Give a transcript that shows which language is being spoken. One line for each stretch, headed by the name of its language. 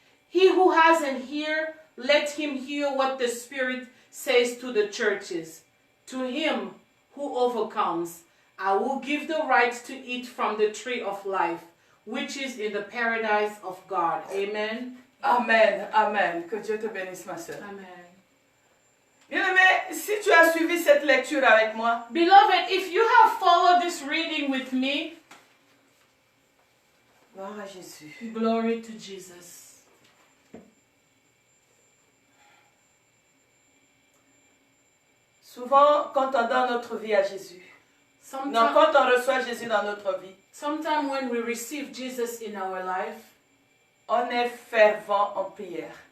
English: He who has an ear, let him hear what the Spirit says to the churches. To him who overcomes, I will give the right to eat from the tree of life, which is in the paradise of God. Amen.
French: Amen, amen. Que Dieu te bénisse, ma soeur.
English: Amen.
French: Bien-aimé, si tu as suivi cette lecture avec moi,
English: Beloved, if you have followed this reading with me,
French: gloire à Jésus.
English: glory to Jesus.
French: Souvent, quand on donne notre vie à Jésus, non, quand on reçoit Jésus dans notre vie,
English: Sometimes when we receive Jesus in our life,
French: on est fervent en prière.